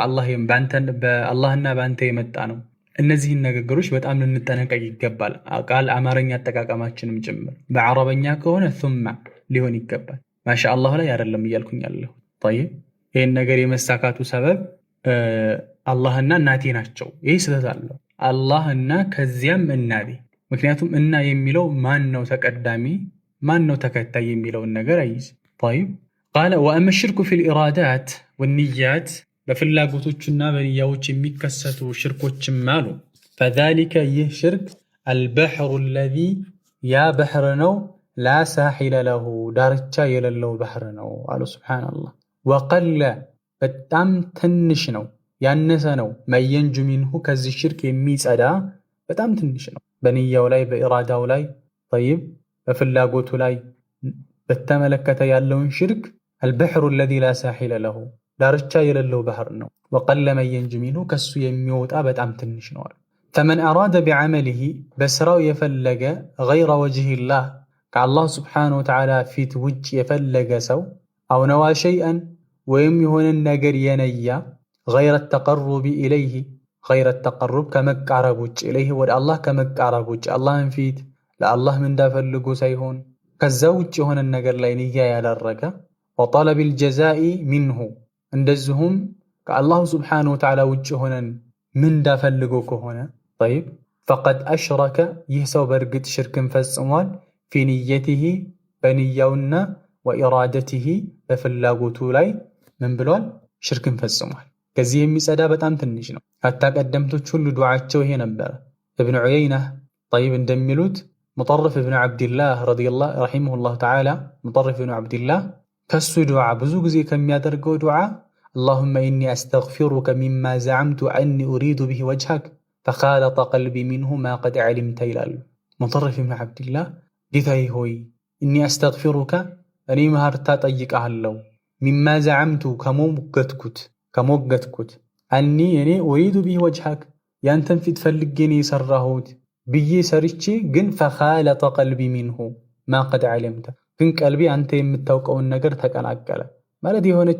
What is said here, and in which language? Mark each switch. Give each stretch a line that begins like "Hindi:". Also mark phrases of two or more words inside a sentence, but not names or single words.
Amharic: በአላህና በአንተ የመጣ ነው። እነዚህን ንግግሮች በጣም ልንጠነቀቅ ይገባል። ቃል አማርኛ አጠቃቀማችንም ጭምር በአረበኛ ከሆነ ثم ሊሆን ይገባል። ማሻአላህ ላይ አይደለም እያልኩኝ ያለሁ። طيب ይሄን ነገር የመሳካቱ ሰበብ አላህና እናቴ ናቸው። ይሄ ስህተት አለው። አላህና ከዚያም እናቴ። ምክንያቱም እና የሚለው ማን ነው ተቀዳሚ ማን ነው ተከታይ የሚለውን ነገር አይይዝ።
Arabic: طيب قال واما الشرك في الارادات والنيات
Amharic: በፍላጎቶችና በንያዎች የሚከሰቱ ሽርኮችም አሉ። فذلك ይህ ሽርክ
Arabic: البحر الذي
Amharic: ያ ባህር ነው
Arabic: لا ساحل له
Amharic: ዳርቻ የሌለው ባህር ነው አሉ። ሱብሃንአላህ وقل በጣም ትንሽ ነው ያነሰ ነው
Arabic: ما ينجو منه
Amharic: ከዚህ ሽርክ የሚጸዳ በጣም ትንሽ ነው። በንያው ላይ በኢራዳው ላይ طيب በፍላጎቱ ላይ በተመለከተ ያለውን ሽርክ
Arabic: البحر الذي لا ساحل له
Amharic: ዳርቻ የሌለው ባህር ነው።
Arabic: وقل من ينجو منه
Amharic: ከሱ የሚወጣ በጣም ትንሽ ነው።
Arabic: فمن أراد بعمله
Amharic: በስራው የፈለገ
Arabic: غير وجه الله
Amharic: ከአላህ
Arabic: سبحانه وتعالى
Amharic: ፊት ውጭ የፈለገ ሰው
Arabic: أو نوى شيئا
Amharic: ወይም የሆነን ነገር የነያ
Arabic: غير التقرب إليه غير التقرب
Amharic: ከመቃረብ ውጭ إليه ወደ አላህ ከመቃረብ ውጭ አላህን ፊት ለአላህ ምንዳ ፈልጎ ሳይሆን ከዛ ውጭ የሆነን ነገር ላይ ንያ ያደረገ
Arabic: وطلب الجزاء منه
Amharic: እንደዚሁም ከአላህ
Arabic: سبحانه وتعالى
Amharic: ውጭ የሆነን ምንዳ ፈልጎ ከሆነ
Arabic: طيب فقد أشرك
Amharic: ይህ ሰው በእርግጥ ሽርክን ፈጽሟል
Arabic: في نيته
Amharic: በንያውና وإرادته በፍላጎቱ ላይ ምን ብሏል? ሽርክን ፈጽሟል። ከዚህ የሚጸዳ በጣም ትንሽ ነው። ሀታ ቀደምቶች ሁሉ ዱዓቸው ይሄ ነበረ። እብን ዑየይና طيب እንደሚሉት ሙጠርፍ እብን ዓብድላህ
Arabic: رحمه الله تعالى
Amharic: ሙጠርፍ እብን ዓብድላህ ከሱ ዱዓ ብዙ ጊዜ ከሚያደርገው ዱዓ
Arabic: اللهم إني أستغفرك مما زعمت أني أريد به وجهك فخالط قلبي منه ما قد علمت
Amharic: ይላሉ። ሙጠርፍ እብን ዓብድላህ ጌታዬ ሆይ
Arabic: إني أستغفرك
Amharic: እኔ ምህረታ ጠይቅሃለሁ
Arabic: مما زعمت
Amharic: ከሞገትኩት እኔ
Arabic: أريد به وجهك
Amharic: ያንተን ፊት ፈልጌ ነው የሰራሁት ብዬ ሰርቼ ግን
Arabic: فخالط قلبي منه ما قد علمت
Amharic: ግን ቀልቢ አንተ የምታውቀውን ነገር ተቀላቀለ ማለት የሆነች